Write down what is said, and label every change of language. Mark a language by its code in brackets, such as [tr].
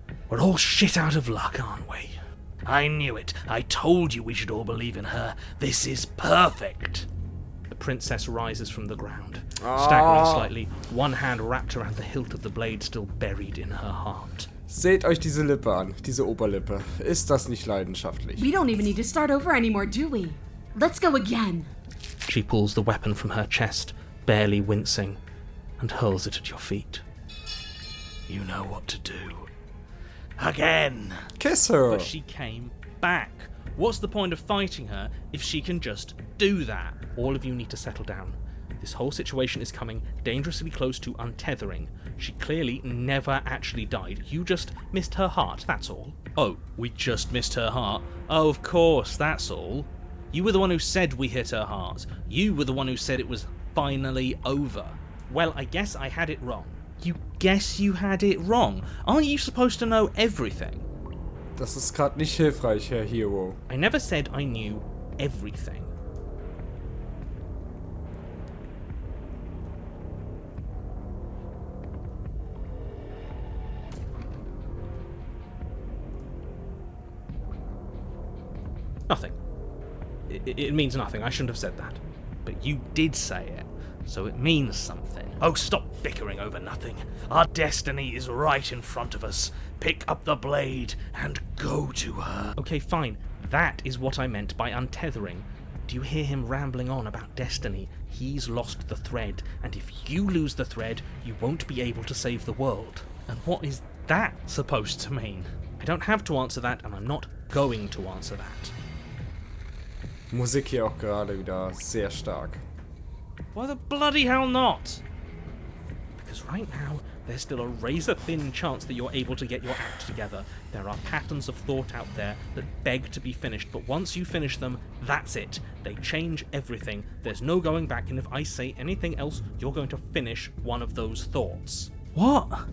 [en] We're all shit out of luck, aren't we? I knew it. I told you we should all believe in her. This is perfect. The princess rises from the ground, staggering slightly, one hand wrapped around the hilt of the blade still buried in her heart. [de] Seht euch diese Lippe an, diese Oberlippe. Ist das nicht leidenschaftlich? [en] We don't even need to start over anymore, do we? Let's go again. She pulls the weapon from her chest, barely wincing, and hurls it at your feet. You know what to do. Again. Kiss her. But she came back. What's the point of fighting her if she can just do that? All of you need to settle down. This whole situation is coming dangerously close to untethering. She clearly never actually died. You just missed her heart, that's all. Oh, we just missed her heart? Oh, of course, that's all. You were the one who said we hit her heart. You were the one who said it was finally over. Well, I guess I had it wrong. You guess you had it wrong? Aren't you supposed to know everything? [de] Das ist gerade nicht hilfreich, Herr Hero. [en] I never said I knew everything. Nothing. It means nothing. I shouldn't have said that. But you did say it, so it means something. Oh, stop bickering over nothing. Our destiny is right in front of us. Pick up the blade and go to her. Okay, fine. That is what I meant by untethering. Do you hear him rambling on about destiny? He's lost the thread, and if you lose the thread, you won't be able to save the world. And what is that supposed to mean? I don't have to answer that, and I'm not going to answer that. [de] Musik hier auch gerade wieder sehr stark. [en] Why the bloody hell not? Because right now, there's still a razor-thin chance that you're able to get your act together. There are patterns of thought out there that beg to be finished, but once you finish them, that's it. They change everything. There's no going back, and if I say anything else, you're going to finish one of those thoughts. What?